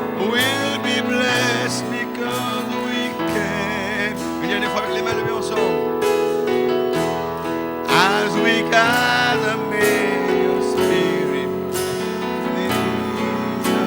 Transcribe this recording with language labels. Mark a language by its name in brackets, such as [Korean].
[English] We'll be blessed because we can. [French] Une dernière fois avec les mains levées ensemble. [English] As we gather, may your spirit lead us.